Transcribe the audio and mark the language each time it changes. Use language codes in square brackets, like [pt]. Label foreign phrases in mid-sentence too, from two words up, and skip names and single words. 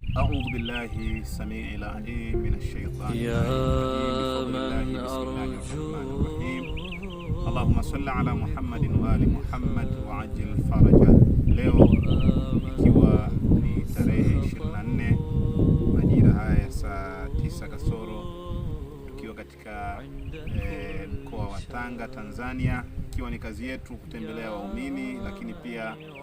[ar] أعوذ بالله السميع العليم من الشيطان يا من أرجو اللهم صل على محمد وآل محمد وعجل فرجه. [sw] Leo ikiwa ni tarehe 24 majira haya saa 9 kasoro, tukiwa katika mkoa wa Tanga, Tanzania, ikiwa ni kazi yetu kutembelea waumini, lakini pia